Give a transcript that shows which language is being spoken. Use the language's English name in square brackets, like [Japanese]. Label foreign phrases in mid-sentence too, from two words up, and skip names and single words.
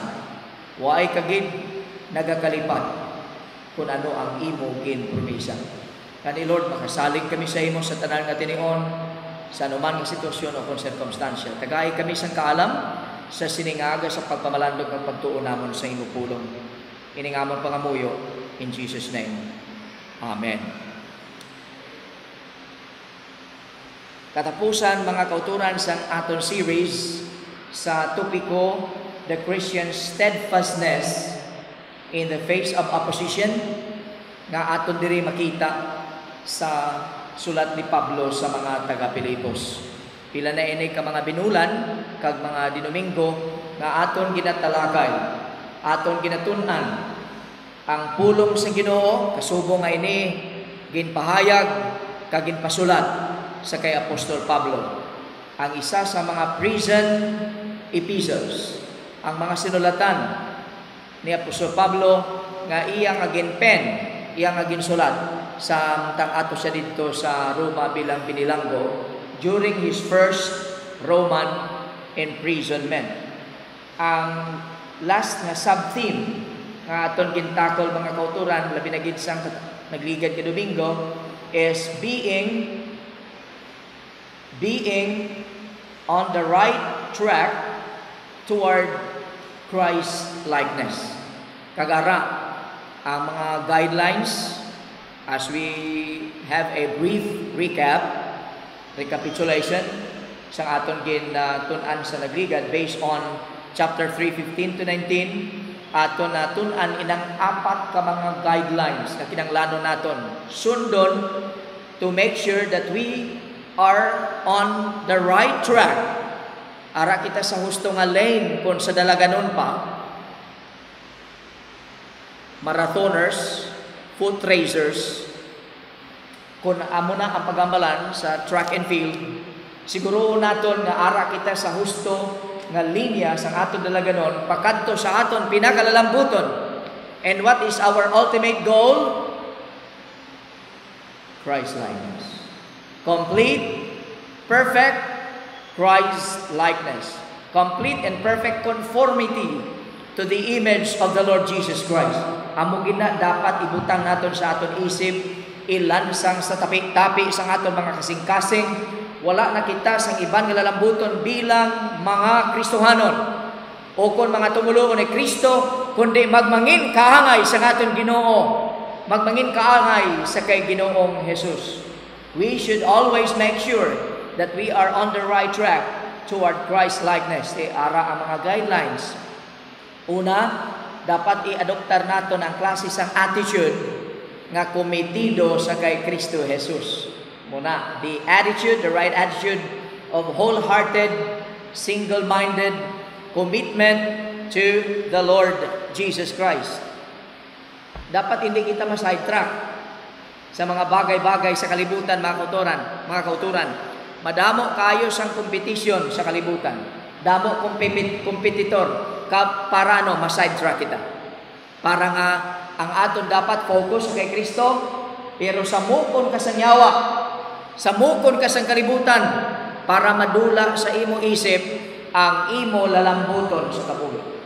[Hiligaynon] Waay kagid nagakalipat kung ano ang imo ginpromisa. Kani Lord, makasalig kami sa imo sa tanan nga tinion sa anuman nga sitwasyon o kung circumstansya. Tagay kami sang kaalam sa siningaga sa pagpamalandog at pagtuon namon sa imo pulong. Iningamon pangamuyo [English] in Jesus name. [Hiligaynon] Amen. Katapusan mga kauturan sang aton series sa topiko The Christian Steadfastness in the face of opposition nga aton diri makita sa sulat ni Pablo sa mga taga-Pilipos. Pila na ini ka mga binulan kag mga dinominggo nga aton ginatalakay, aton ginatun-an ang pulong sa Ginoo kasubong nga ini ginpahayag kag ginpasulat sa kay Apostol Pablo. Ang isa sa mga prison epistles, ang mga sinulatan ni Apostol Pablo nga iya nga ginpen, iya nga ginsulat sa tang ato siya dito sa Roma bilang binilanggo [English] during his first Roman imprisonment. [Hiligaynon] Ang last nga sub-theme nga aton gintakol mga kauturan labi na gid sang nagligad ka Domingo [English] is being on the right track toward Christ likeness. [Hiligaynon] Kagara ang mga guidelines [English] as we have a brief recapitulation [Hiligaynon] sa aton gin-tun-an sa nagligad [English] based on chapter [Hiligaynon] 3:15 to 19. Aton na tun-an inang apat ka mga guidelines na kinahanglanon naton sundon [English] to make sure that we are on the right track. [Hiligaynon] Ara kita sa husto nga lane kung sa dalaganon pa. Marathoners, foot racers, kung amo na ang pagambalan sa [English] track and field, [Hiligaynon] siguro naton nga ara kita sa husto nga linya sa aton dalaganon pakadto sa aton pinakalalambuton. [English] And what is our ultimate goal? Christ likeness. Complete, perfect Christ likeness. Complete and perfect conformity to the image of the Lord Jesus Christ. [Hiligaynon] Amo gina dapat ibutang naton sa aton isip, ilansang sa tapi-tapi sa aton mga kasing-kasing. Wala na kita sang iban nga lalambuton bilang mga Kristohanon o kon mga tumuluon ni Kristo, kundi magmangin kaangay sa aton Ginoo, magmangin kaangay sa kay Ginoong Jesus. [English] We should always make sure that we are on the right track toward Christ likeness. [Hiligaynon] Ara ang mga guidelines. Una, dapat i-adoptar naton ang klase sang attitude nga kometido sa kay Kristo Jesus. Muna, [English] the right attitude of wholehearted, single-minded commitment to the Lord Jesus Christ. [Hiligaynon] Dapat hindi kita ma-sidetrack sa mga bagay-bagay sa kalibutan, mga kauturan. Madamo kayo sang kompetisyon sa kalibutan. Damo kompetitor para ma-sidetrack kita. Para nga ang aton dapat focus kay Kristo, pero sa mukon ka sa nyawa, sa mukon ka sa kalibutan, para madula sa imo isip ang imo lalambuton sa kabuhi.